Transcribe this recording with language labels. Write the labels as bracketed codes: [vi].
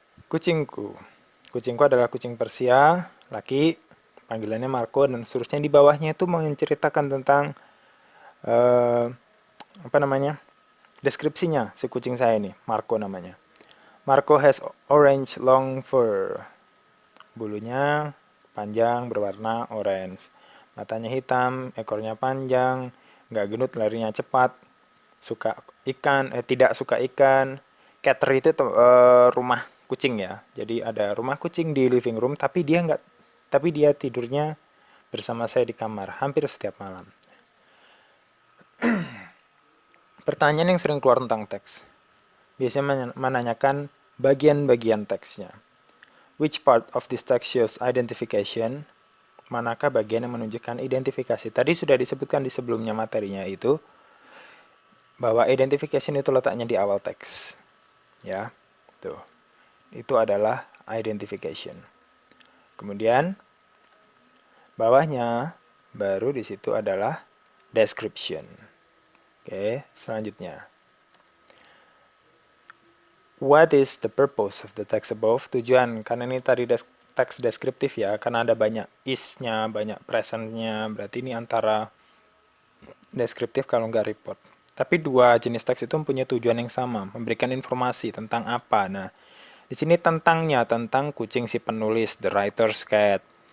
[id] Kucingku. Kucingku adalah kucing Persia, laki, panggilannya Marco, dan seterusnya. Di bawahnya itu menceritakan tentang apa namanya, deskripsinya si kucing saya ini, Marco namanya. [en] Marco has orange long fur. [id] Bulunya panjang berwarna orange. Matanya hitam, ekornya panjang, nggak gendut, larinya cepat. Suka ikan, tidak suka ikan. Cater itu rumah kucing ya. Jadi ada rumah kucing di living room, tapi dia tidurnya bersama saya di kamar hampir setiap malam. Pertanyaan yang sering keluar tentang teks. Biasanya menanyakan bagian-bagian teksnya. [en] Which part of this text shows identification? [id] Manakah bagian yang menunjukkan identifikasi? Tadi sudah disebutkan di sebelumnya materinya itu bahwa identification itu letaknya di awal teks. Ya. Tuh. Itu adalah identification. Kemudian bawahnya baru di situ adalah description. Oke, selanjutnya. [en] What is the purpose of the text above? [id] Tujuan, karena ini tadi teks deskriptif ya, karena ada banyak is-nya, banyak present-nya, berarti ini antara deskriptif kalau nggak report. Tapi dua jenis teks itu mempunyai tujuan yang sama, memberikan informasi tentang apa. Nah, di sini tentangnya, tentang kucing si penulis, [en] the writer's cat.